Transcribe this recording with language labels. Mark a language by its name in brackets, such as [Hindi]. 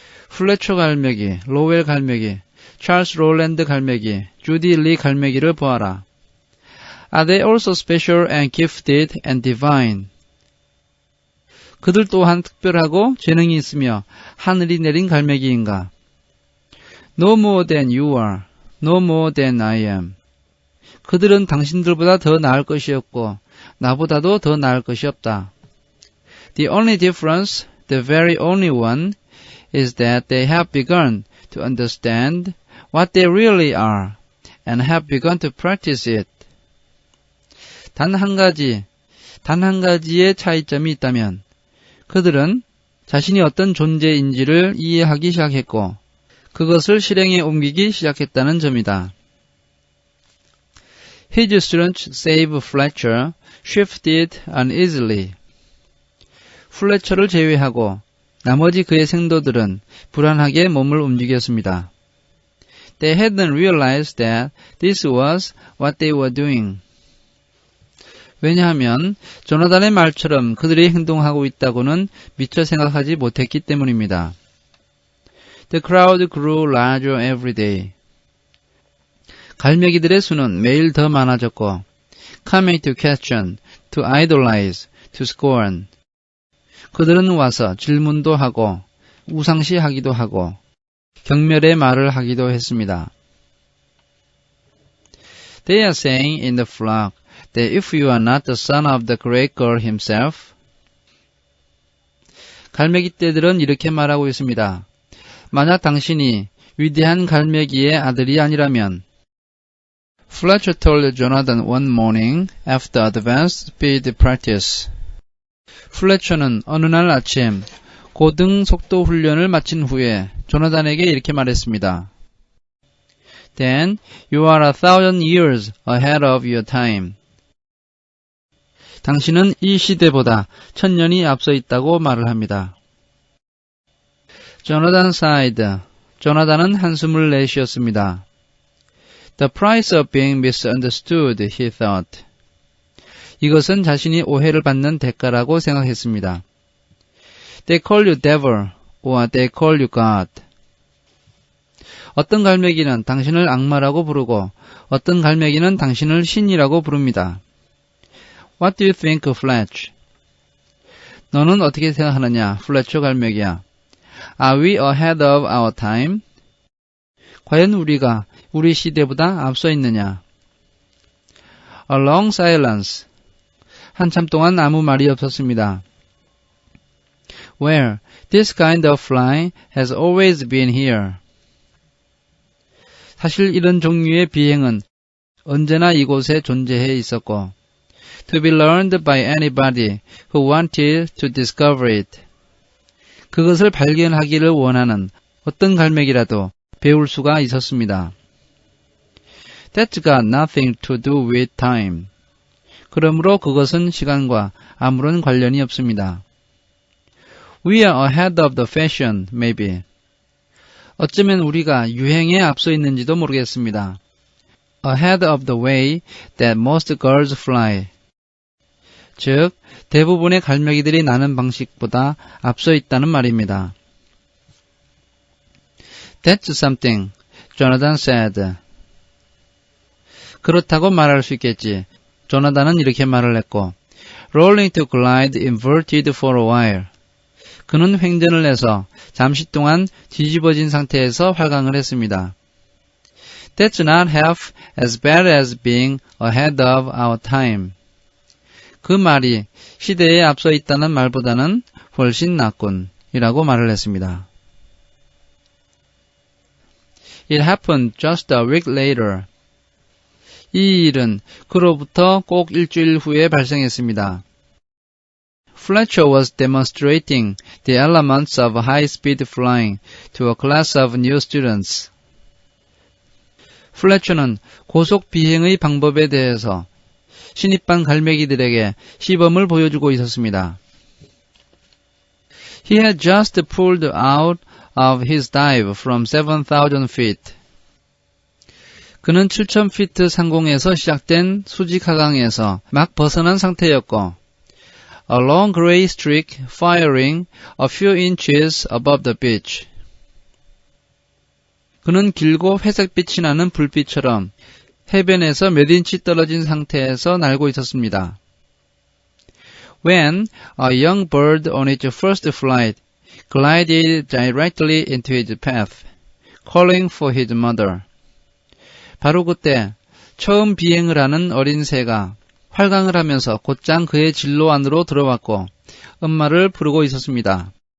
[Korean] 플래처 갈매기, 로웰 갈매기, 찰스 롤랜드 갈매기, 주디 리 갈매기를 보아라. [English] Are they also special and gifted and divine? [Korean] 그들 또한 특별하고 재능이 있으며 하늘이 내린 갈매기인가? [English] No more than you are, no more than I am. [Korean] 그들은 당신들보다 더 나을 것이 없고 나보다도 더 나을 것이 없다. [English] The only difference, the very only one, is that they have begun to understand what they really are and have begun to practice it. [Korean] 단 한 가지의 차이점이 있다면 그들은 자신이 어떤 존재인지를 이해하기 시작했고 그것을 실행에 옮기기 시작했다는 점이다. [English] His students save Fletcher shifted uneasily. [Korean] 플래처를 제외하고 나머지 그의 생도들은 불안하게 몸을 움직였습니다. [English] They hadn't realized that this was what they were doing. [Korean] 왜냐하면 조나단의 말처럼 그들이 행동하고 있다고는 미처 생각하지 못했기 때문입니다. [English] The crowd grew larger every day. [Korean] 갈매기들의 수는 매일 더 많아졌고 [English] coming to question, to idolize, to scorn. [Korean] 그들은 와서 질문도 하고 우상시하기도 하고 경멸의 말을 하기도 했습니다. [English] They are saying in the flock that if you are not the son of the great God himself, [Korean] 갈매기 떼들은 이렇게 말하고 있습니다. 만약 당신이 위대한 갈매기의 아들이 아니라면 [English] Fletcher told Jonathan one morning after advanced speed practice. [Korean] 플래처는 어느 날 아침 고등 속도 훈련을 마친 후에 조나단에게 이렇게 말했습니다. [English] Then you are 1,000 years ahead of your time. [Korean] 당신은 이 시대보다 1000년이 앞서 있다고 말을 합니다. [English] Jonathan sighed. [Korean] 조나단은 한숨을 내쉬었습니다. [English] The price of being misunderstood, he thought. [Korean] 이것은 자신이 오해를 받는 대가라고 생각했습니다. [English] They call you devil, or they call you God. [Korean] 어떤 갈매기는 당신을 악마라고 부르고 어떤 갈매기는 당신을 신이라고 부릅니다. [English] What do you think, Fletch? [Korean] 너는 어떻게 생각하느냐, 플래처 갈매기야? [English] Are we ahead of our time? [Korean] 과연 우리가 우리 시대보다 앞서 있느냐? [English] A long silence. [Korean] 한참 동안 아무 말이 없었습니다. [English] Well, this kind of flying has always been here. [Korean] 사실 이런 종류의 비행은 언제나 이곳에 존재해 있었고, [English] to be learned by anybody who wanted to discover it. [Korean] 그것을 발견하기를 원하는 어떤 갈매기라도 배울 수가 있었습니다. [English] That's got nothing to do with time. [Korean] 그러므로 그것은 시간과 아무런 관련이 없습니다. [English] We are ahead of the fashion, maybe. [Korean] 어쩌면 우리가 유행에 앞서 있는지도 모르겠습니다. [English] Ahead of the way that most girls fly. [Korean] 즉, 대부분의 갈매기들이 나는 방식보다 앞서 있다는 말입니다. [English] That's something, Jonathan said. [Korean] 그렇다고 말할 수 있겠지. 조나단은 이렇게 말을 했고, [English] rolling to glide inverted for a while. [Korean] 그는 횡전을 해서 잠시 동안 뒤집어진 상태에서 활강을 했습니다. [English] That's not half as bad as being ahead of our time. [Korean] 그 말이 시대에 앞서 있다는 말보다는 훨씬 낫군 이라고 말을 했습니다. [English] It happened just a week later. [Korean] 이 일은 그로부터 꼭 일주일 후에 발생했습니다. [English] Fletcher was demonstrating the elements of high-speed flying to a class of new students. [Korean] 플래처는 고속 비행의 방법에 대해서 신입반 갈매기들에게 시범을 보여주고 있었습니다. [English] He had just pulled out of his dive from 7,000 feet. [Korean] 그는 7,000피트 상공에서 시작된 수직 하강에서 막 벗어난 상태였고 [English] A long gray streak firing a few inches above the beach. [Korean] 그는 길고 회색빛이 나는 불빛처럼 해변에서 몇 인치 떨어진 상태에서 날고 있었습니다. [English] When a young bird on its first flight glided directly into his path, calling for his mother. [Korean] 바로 그때 처음 비행을 하는 어린 새가 활강을 하면서 곧장 그의 진로 안으로 들어왔고 엄마를 부르고 있었습니다.